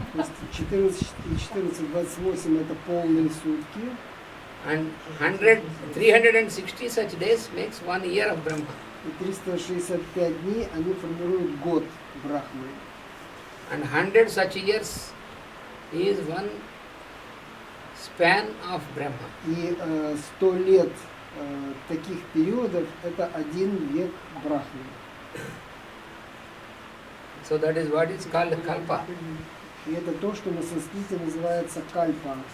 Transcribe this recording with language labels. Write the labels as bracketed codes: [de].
[ru] То есть 14 и 14, 28 это полные сутки. [en] And 360 such days makes 1 year of Brahma. [ru] И 365 дней они формируют год Брахмы. [en] And 100 such years is one span of Brahma. [ru] И 100 лет таких периодов это один век Брахмы. [en] So that is what is called kalpa. [ru] И это то, что на санскрите называется кальпа.